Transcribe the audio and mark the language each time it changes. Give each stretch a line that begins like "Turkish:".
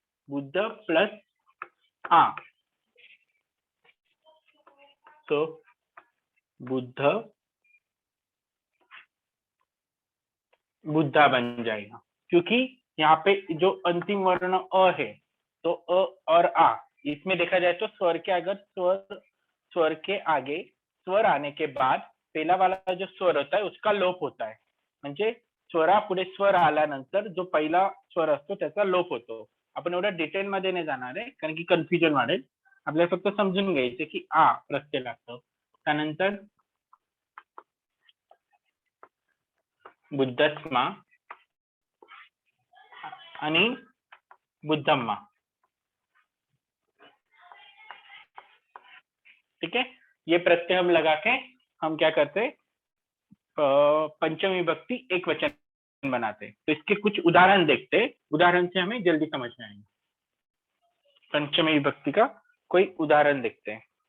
Hindi: Buddha plus आ तो बुद्धा बन जाएगा. क्योंकि यहाँ पे जो अंतिम वर्ण अ है तो अ और आ, इसमें देखा जाए तो स्वर के अगर स्वर के आगे स्वर आने के बाद पहला वाला जो स्वर होता है उसका लोप होता है.
Marathi: म्हणजे स्वरा पुढे स्वर आल्यानंतर जो पहिला स्वर असतो त्याचा लोप होतो. आपण एवढ्या डिटेल मध्ये नाही जाणार आहे कारण की कन्फ्युजन वाढेल. आपल्याला फक्त समजून घ्यायचे की आ प्रत्यय लागतो. त्यानंतर बुद्धस्मा आणि बुद्धम्मा।
Hindi: ठीक है, ये प्रत्यय हम लगा के हम क्या करते, पंचमी विभक्ति एक वचन बनाते। तो इसके कुछ उदाहरण देखते, उदाहरण से हमें जल्दी समझ में आएंगे। पंचमी विभक्ति का कोई उदाहरण देखते हैं।